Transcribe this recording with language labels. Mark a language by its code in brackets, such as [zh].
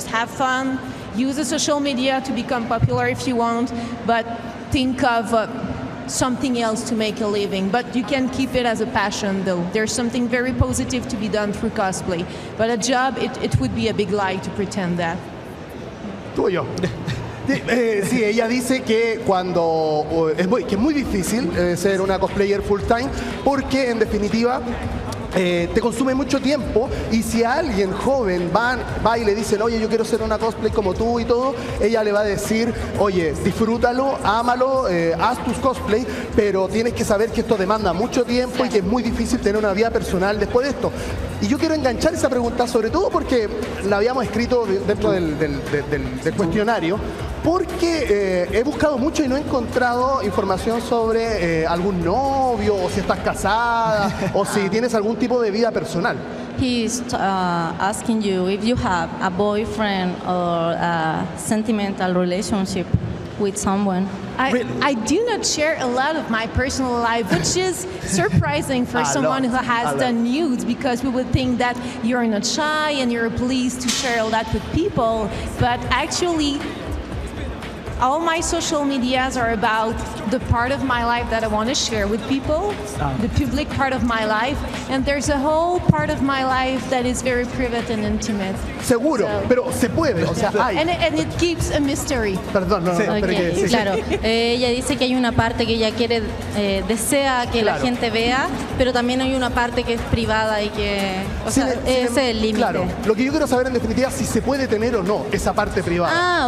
[en] Just have fun, use the social media to become popular if you want, but think of something else to make a living. But you can keep it as a passion though. There's something very positive to be done through cosplay. But a job, it would be a big lie to pretend that. [es] Tú y yo. Sí, ella dice que que es muy difícil ser una cosplayer full time porque en definitiva te consume mucho tiempo, y si a alguien joven va y le dicen, oye, yo quiero ser una cosplay como tú y todo, ella le va a decir, oye, disfrútalo, ámalo, haz tus cosplay, pero tienes que saber que esto demanda mucho tiempo y que es muy difícil tener una vida personal después de esto. Y yo quiero enganchar esa pregunta, sobre todo porque la habíamos escrito dentro del cuestionario, porque he buscado mucho y no he encontrado información sobre algún novio, o si estás casada, o si tienes algún tipo de vida personal. [en] He's asking you if you have a boyfriend or a sentimental relationship with someone. I do not share a lot of my personal life, which is surprising for someone who has done nudes, because we would think that you're not shy and you're pleased to share all that with people. But actually, all my social medias are about the part of my life that I want to share with people, the public part of my life, and there's a whole part of my life that is very private and intimate. [es] Seguro, pero se puede, o sea, hay. [en] And it keeps a mystery. [es] Perdón, no, [en] Okay, [es] pero que, sí. Claro, ella dice que hay una parte que ella quiere, desea que la gente vea, pero también hay una parte que es privada y que, o sea, ese es el límite. Claro, lo que yo quiero saber en definitiva es si se puede tener o no esa parte privada.